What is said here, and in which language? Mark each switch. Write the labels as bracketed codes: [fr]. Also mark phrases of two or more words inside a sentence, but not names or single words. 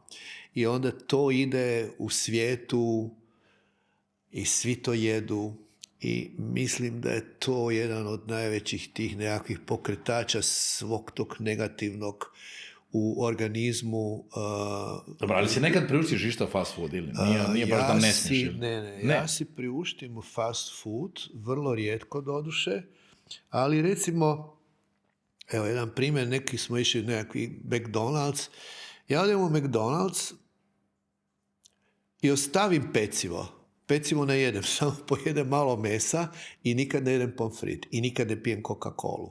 [hr] I onda to ide u svijetu i svi to jedu i mislim da je to jedan od najvećih tih nekakvih pokretača svog tog negativnog u organizmu. Dobro, ali si nekad priuštiš isto [en] fast food [hr] ili nije baš da ne smiješ? Ne. Ja si priuštim [en] fast food, [hr] vrlo rijetko doduše, ali recimo, evo jedan primjer, neki smo išli nekakvi McDonald's, ja odem u McDonald's i ostavim pecivo ne jedem, samo pojedem malo mesa i nikad ne jedem pomfrit i nikad ne pijem Coca-Colu.